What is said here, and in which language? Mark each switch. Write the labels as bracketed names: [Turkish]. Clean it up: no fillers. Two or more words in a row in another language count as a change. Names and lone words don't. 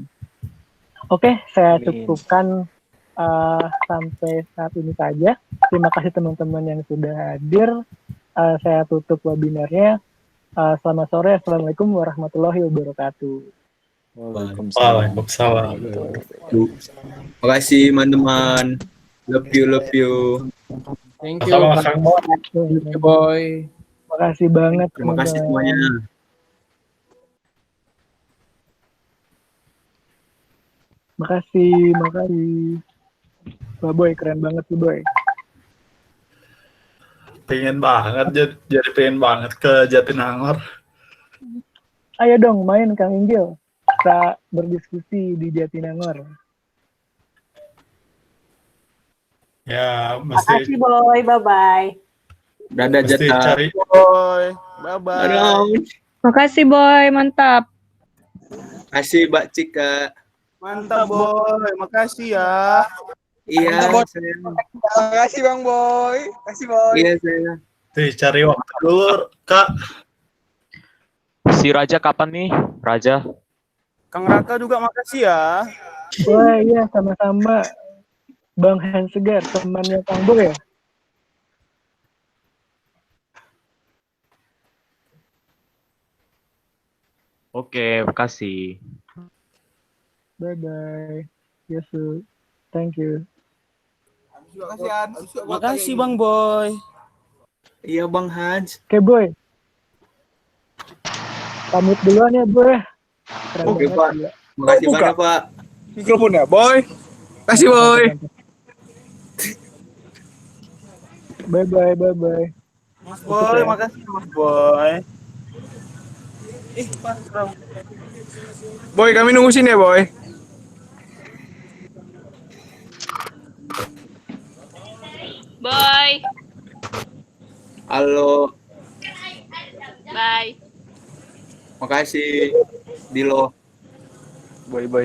[Indonesian] Oke, saya cukupkan sampai saat ini saja. Terima kasih teman-teman yang sudah hadir. saya tutup webinarnya. Selamat sore. [Arabic] السلام عليكم ورحمة الله وبركاته. [Indonesian] Waalaikumsalam. Makasih teman-teman. [English] Love you. Thank you, Kang Boy. [Indonesian] Makasih banget. Terima kasih teman-teman. semuanya. Makasih. Pak Boy, keren banget tuh Boy. Pengen banget, jadi pengen banget ke Jatinangor. Ayo dong main Kang Inggil. Kita berdiskusi di Jatinangor. Ya, Makasih Boy, bye-bye. Dadah mesti Jata. cari. Boy, bye-bye. Dadah. Makasih Boy, mantap. Kasih Mbak Cika. Mantap Boy, makasih ya. Iya, Mantap, Boy. saya. Makasih Bang Boy. Makasih Boy. Iya, saya. Cari waktu dulu, Kak. Si Raja kapan nih? Raja. Kang Raka juga makasih ya. Wah iya sama-sama. Bang Hans Segar, temannya Kang Boy ya? Oke, makasih. [English] Bye-bye. Yes, sir. Thank you. [Indonesian] Makasih Bang Boy. Iya, Bang Haj. Oke Boy. Pamit duluan ya Boy. Keren Oke, banget, Pak. gila. Makasih Buka. banyak, Pak. Mikrofon ya Boy. Makasih Boy. Bye-bye. Mas Boy, makasih Mas Boy. Pas Boy, kami nunggu sini ya Boy. Boy, Halo. bye. Makasih. Dilo. Boy.